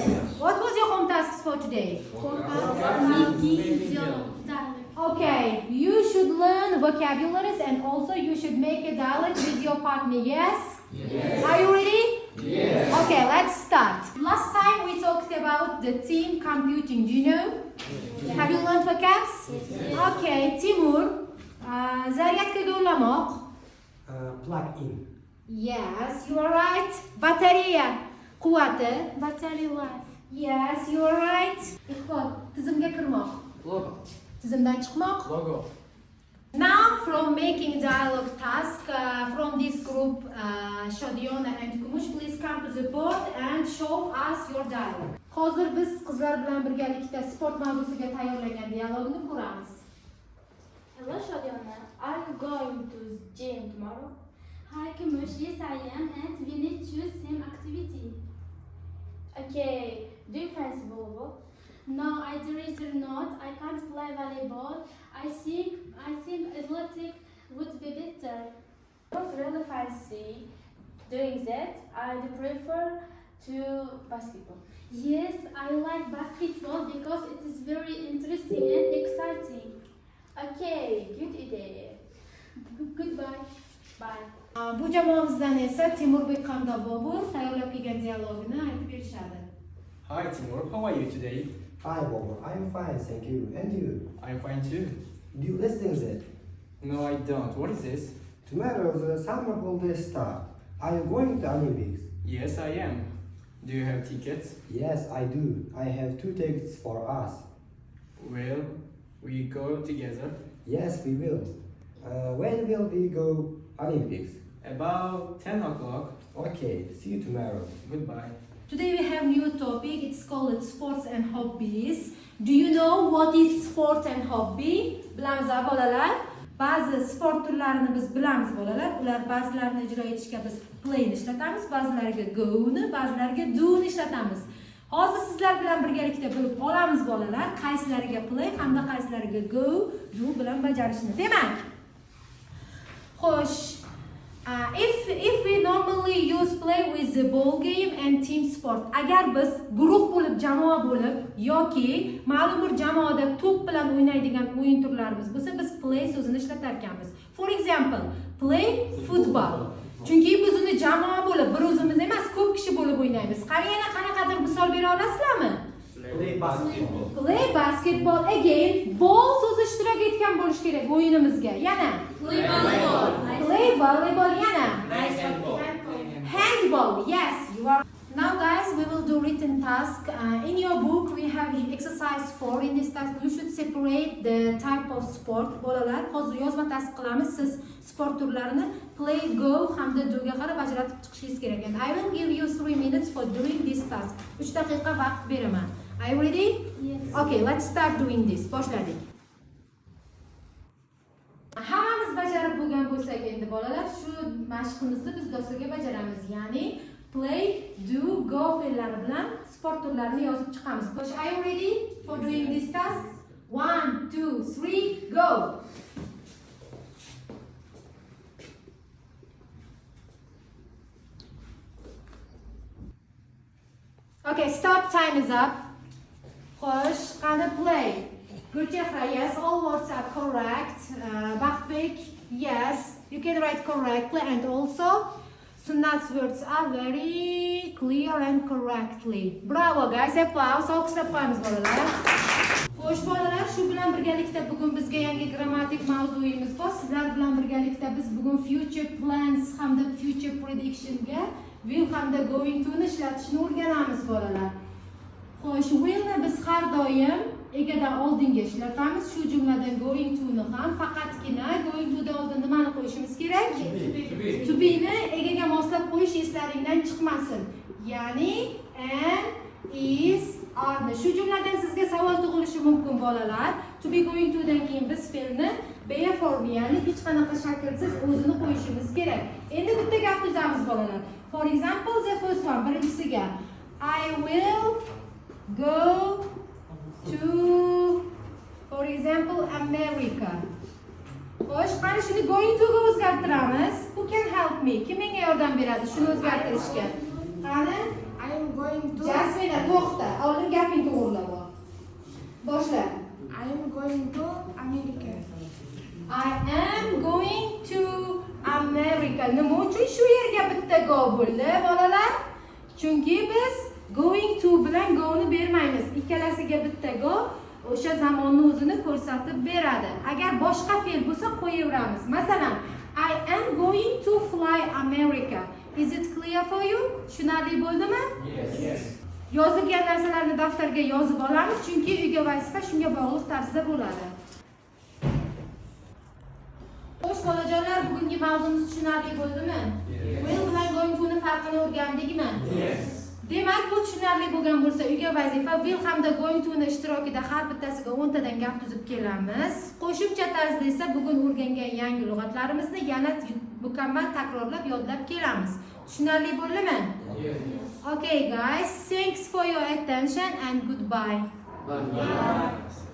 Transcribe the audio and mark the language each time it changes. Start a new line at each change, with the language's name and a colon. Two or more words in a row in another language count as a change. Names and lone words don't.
English: What was your home tasks for today? Okay, you should learn vocabularies and also you should make a dialogue with your partner. Yes? Yes. Are you ready? Yes. Okay, let's start. Last time we talked about the team computing. Do you know? Have you learned vocabs? Yes. Okay, Timur.
Uzbek: Zaryadka yo'llamoq.
English: Plug in. Yes, you are right.
Uzbek: Batareya quvvati.
English: Battery life. Yes, you are right.
Uzbek: Iqbol, tizimga kirmoq.
English: Logo.
Uzbek: Tizimdan chiqmoq.
English: Logo. Now from making dialogue task from this group, Shodiona and Kumush, please come to the board and show us your dialogue.
Uzbek: Hozir biz qizlar bilan birgalikda sport mavzusiga tayyorlagan dialogni ko'ramiz.
English: Hello, Shodiona. Are you going to gym tomorrow? Hi, Kumush. Yes, I am, and we need to choose same activity. Okay. Do you fancy volleyball? No, I'd rather not. I can't play volleyball. I think athletic would be better. I don't really fancy doing that. I'd prefer to basketball. Yes, I like basketball because it is very interesting and exciting. Okay, good idea. Goodbye. Bye.
Uzbek: Bu jamoamizdan esa Timurbek hamda Bobur tayyorlab kelgan dialogini aytib berishadi.
English: Hi Timur, how are you today? Hi, Bobo. I'm fine, thank you. And you? I'm fine too. Do you listen that? No, I don't. What is this? Tomorrow the summer holidays start. Are you going to Olympics? Yes, I am. Do you have tickets? Yes, I do. I have 2 tickets for us. Well, we go together. Yes, we will. When will we go Olympics? About 10 o'clock. Okay, see you tomorrow. Goodbye. Today we have new topic. It's called sports and hobbies. Do you know what is sport and hobby?
Uzbek: Bilamiz bolalar. Ba'zi sport turlarini biz bilamiz bolalar. Ular ba'zilarini ijro etishga biz play ni ishlatamiz, ba'zilariga go ni, ba'zilariga do ni ishlatamiz. Hozir sizlar bilan birgalikda bilib olamiz bolalar, qaysilariga play hamda qaysilariga go, do bilan bajarishni. Demak, xo'sh,
English: if we normally use play with the ball game and team sport.
Uzbek: Agar biz guruh bo'lib, jamoa bo'lib yoki ma'lum bir jamoada to'p bilan o'ynaydigan o'yin turlarimiz bo'lsa, biz play so'zini ishlatar ekanmiz.
English: For example, play football.
Uzbek: Chunki biz uni jamoa bo'lib, bir o'zimiz emas, ko'p kishi bo'lib o'ynaymiz. Qani yana qanaqadir misol bera olasizlarmi?
English: Play basketball. Play basketball. Again,
Uzbek: ball so'zi ishtirok etgan bo'lish kerak o'yinimizga. Yana
English: Play volleyball. play volleyball.
Uzbek: Yana handball.
English: Yes, you are. Now guys, we will do written task. In your book we have exercise 4. In this task you should separate the type of sport.
Uzbek: Bolalar, hozir yozma task qilamiz. Siz sport turlarini play, go hamda do ga qarab ajratib chiqishingiz kerak.
English: And I will give you 3 minutes for doing this task.
Uzbek: 3 daqiqa vaqt beraman.
English: Are you ready? Yes. Okay, let's start doing this.
Uzbek: Boshladik. Hammamiz bajarib bo'lgan bo'lsak endi bolalar, shu mashqimizni biz doskaga bajaramiz. Ya'ni play, do, go fe'llari bilan sport turlarini yozib chiqamiz. Xo'sh,
English: are you ready for doing this task? 1, 2, 3, go. Okay, stop. Time is up.
Uzbek: Xo'sh, qani play.
English: Gulchehra, yes, all words are correct. Baxtbek, yes, you can write correctly, and also Sunnat's words are very clear and correctly. Bravo guys, applause.
Uzbek: Alqishlab qo'yamiz bolalar. Xo'sh bolalar, shu bilan birgalikda bugun bizga yangi grammatik mavzuyimiz bor. Sizlar bilan birgalikda biz bugun
English: future plans
Uzbek: hamda
English: future prediction
Uzbek: ga will hamda
English: going to
Uzbek: ni ishlatishni o'rganamiz bolalar. Xo'sh, will ni biz har doim egadan oldinga ishlatamiz. Shu jumladan
English: going to
Uzbek: ni ham faqatgina
English: going to
Uzbek: dan oldin nimani qo'yishimiz kerak?
English: To be
Uzbek: ni egaga moslab qo'yish eslaringdan chiqmasin. Ya'ni
English: am, is, are
Uzbek: ni. Shu jumladan sizga savol tug'ilishi mumkin bolalar.
English: To be going to
Uzbek: dan keyin biz fe'lni be formi, ya'ni hech qanaqa shaklsiz o'zini qo'yishimiz kerak. Endi bitta gap tuzamiz bolalar.
English: For example, the first one, birinchisiga I will go to, for example, America.
Uzbek: Xo'sh, qani shuni
English: going to
Uzbek: ga o'zgartiramiz. Bu me. Kim menga yordam beradi shuni o'zgartirishga? Qani?
English: I am going to.
Uzbek: Jasmina, to'xta. Oldin gaping to'g'rilab ol. Boshla.
English: I am going to America. I am going to America.
Uzbek: Nima uchun shu yerga bitta go bo'ldi, bolalar? Chunki biz
English: going to
Uzbek: bilan go ni bermaymiz. Ikkalasiga bitta go o'sha zamonni o'zini ko'rsatib beradi. Agar boshqa fe'l bo'lsa qo'yaveramiz. Masalan,
English: I am going to fly America. Is it clear for you?
Uzbek: Tushunarli bo'ldimi?
English: Yes.
Uzbek: Yozilgan narsalarni daftarga yozib olamiz, chunki uyga vazifa shunga bog'liq tarzda bo'ladi. Xo'sh, bolajonlar, bugungi mavzumiz tushunarli bo'ldimi? Will bilan
English: going to
Uzbek: ni farqini o'rgandikmi?
English: Yes.
Uzbek: Demak, bu tushunarli bo'lgan bo'lsa, uyga vazifa will hamda
English: going to
Uzbek: ni ishtirokida har bittasiga 10 tadan gap tuzib kelamiz. Qo'shimcha tarzda esa bugun o'rgangan yangi lug'atlarimizni yana mukammal takrorlab yodlab kelamiz. Tushunarli bo'ldimi?
English: Yes. Okay guys, thanks for your attention and goodbye. Bye.